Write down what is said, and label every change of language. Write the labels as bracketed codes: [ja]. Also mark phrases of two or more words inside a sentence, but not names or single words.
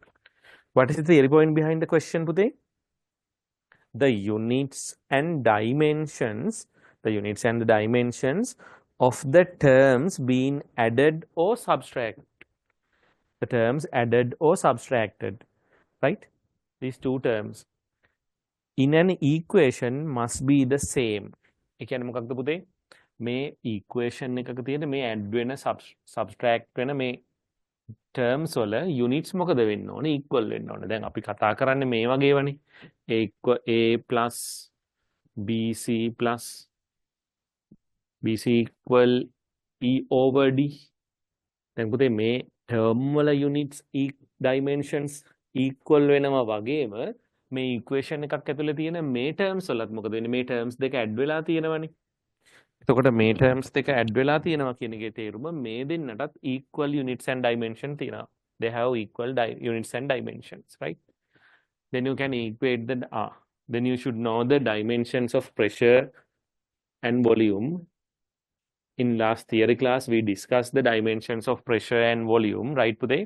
[en] What is the theory point behind the question, Pute? The units and dimensions of the terms being added or subtracted. The terms added or subtracted, right? These two terms in an equation must be the same. [si] ඒ කියන්නේ මොකක්ද පුතේ? මේ equation එකක තියෙන මේ add වෙන subtract වෙන මේ terms වල units මොකද වෙන්න ඕනේ? equal වෙන්න ඕනේ. දැන් අපි කතා කරන්නේ මේ වගේවනේ. [en] A plus BC plus BC equal E over D. [si] දැන් පුතේ මේ term වල [en] units dimensions [si] equal වෙනවා වගේම මේ equation එකක් ඇතුලේ තියෙන මේ terms වලත් මොකද වෙන්නේ? මේ terms දෙක add වෙලා තියෙනවනේ. එතකොට මේ terms දෙක add වෙලා තියෙනවා කියන එකේ තේරුම මේ දෙන්නටත් [en] equal units and dimension [si] තියෙනවා. [en] They have equal units and dimensions, right? Then you can equate the then you should know the dimensions of pressure and volume. In last theory class, we discussed the dimensions of pressure and volume, right, today?